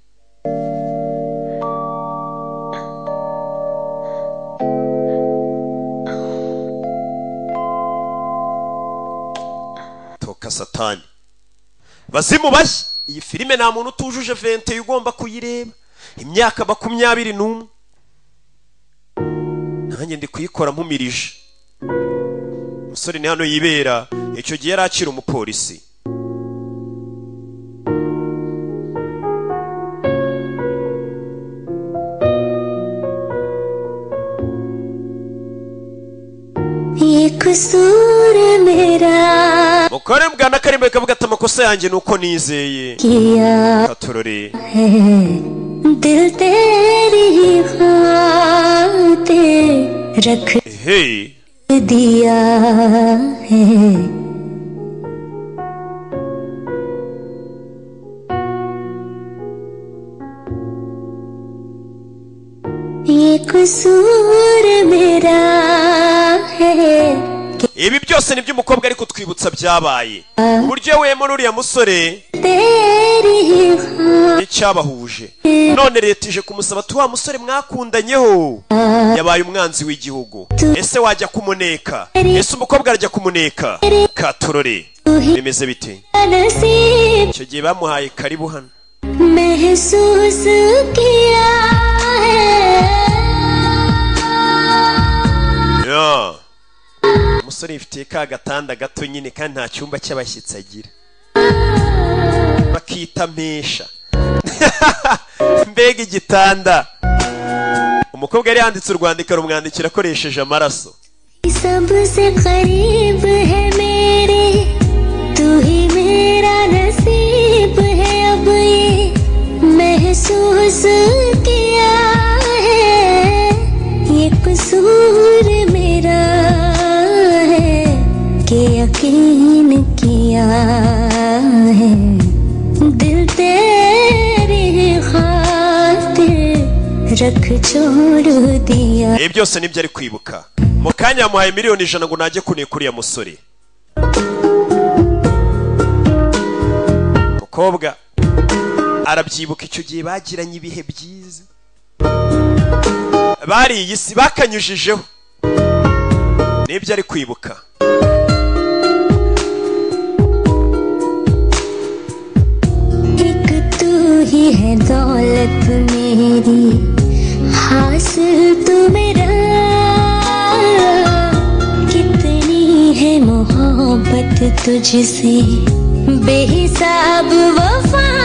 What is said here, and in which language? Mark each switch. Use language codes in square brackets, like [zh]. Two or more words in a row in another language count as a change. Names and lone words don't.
[rw] toka satani bazimu bashya iyi filime nta muntu utujuje 20 ugomba kuyireba imyaka 21 nanjye ndi kuyikora mpumirije umusore ni hano yibera icyo gihe yari akiri umupolisi [hi] ये कसूर मेरा [rw] mukore bwana karimbe kavuga ati amakosa yanjye nuko nizeye [hi] किया [rw] katorore [hi] है दिल तेरी बातें रख hey दिया है ये कसूर मेरा है [rw] ibi byose nibyo umukobwa ari kutwibutsa byabaye uburyo wemo n'uriya musore [hi] तेरी [rw] n'icyabahuje none leta ije kumusaba ati wa musore mwakundanyeho yabaye umwanzi w'igihugu ese wajya kumuneka ese umukobwa arajya kumuneka katorore bimeze bite [hi] नसीब [rw] icyo gihe bamuhaye karibu hano [hi] महसूस किया है [en] Yeah. [rw] Umusore yifitiye ka gatanda gato nyine kandi nta cyumba cy'abashyitsi agira. Bakita mesha. Mbega igitanda. Umukobwa yari yanditse urwandiko rumwandikira akoresheje amaraso. [hi] सबसे करीब है मेरे तू ही मेरा नसीब है अब ये महसूस किया है ये कसूर मेरा है कि यकीन किया है दिल तेरी खातिर रख छोड़ दिया. [rw] Byose nibyo ari kwibuka. Mukanya yamuhaye miliyoni 100 ngo najye kunikuriya musore. Mukobwa arabyibuka icyo gihe bagiranye ibihe byiza. Bari iyi si bakanyujijeho. Nibyo ari kwibuka. [hi] एक तू ही है दौलत मेरी हासिल तू मेरा है मोहब्बत तुझसे बेहिसाब वफा